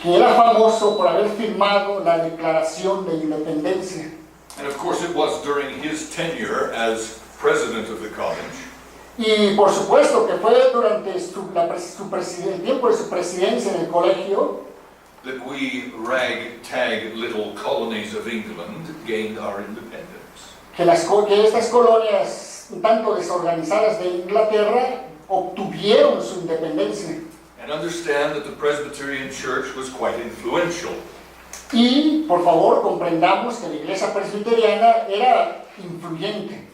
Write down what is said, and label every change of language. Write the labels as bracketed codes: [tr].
[es] que era famoso por haber firmado la Declaración de Independencia. [en] And of course it was during his tenure as president of the college [es] Y por supuesto que fue durante el tiempo de su presidencia en el colegio [en] that we ragtag little colonies of England gained our independence. [es] que estas colonias un tanto desorganizadas de Inglaterra obtuvieron su independencia. [en] And understand that the Presbyterian Church was quite influential. [es] Y por favor comprendamos que la Iglesia Presbiteriana era influyente